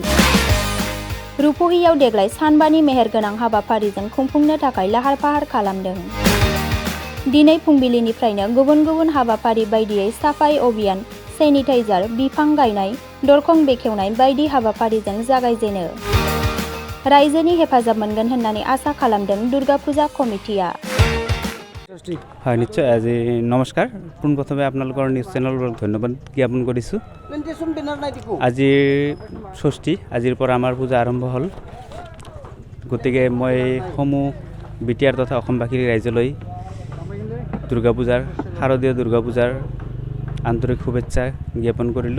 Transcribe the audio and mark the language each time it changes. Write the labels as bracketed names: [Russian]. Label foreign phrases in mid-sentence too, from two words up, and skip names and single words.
[Bodo] रुपहियाव देग्लाय सानबानि मेहेरगोनां हाबाफारिजों खुंफुंनो थाखाय लाहार फाहार खालामदों। दिनै फुंबिलिनिफ्रायनो गुबुन गुबुन हाबाफारि बायदियै साफाई अभियान, सेनिटाइजार, बिफां गायनाय, दरखं बेखेवनाय बायदि हाबाफारिजों जागायजेनो। रायजोनि हेफाजाब मोनगोन होननानै आसा खालामदों दुर्गा फुजा कमिटिया। [Assamese] হয় নিশ্চয়। আজি নমস্কাৰ। পোনপ্ৰথমে আপোনালোকৰ নিউজ চেনেলবোৰক ধন্যবাদ জ্ঞাপন কৰিছোঁ। আজি ষষ্ঠী, আজিৰ পৰা আমাৰ পূজা আৰম্ভ হ'ল। গতিকে মই সমূহ বিটিআৰ তথা অসমবাসীৰ ৰাইজলৈ দুৰ্গা পূজাৰ, শাৰদীয় দুৰ্গা পূজাৰ আন্তৰিক শুভেচ্ছা জ্ঞাপন কৰিলোঁ।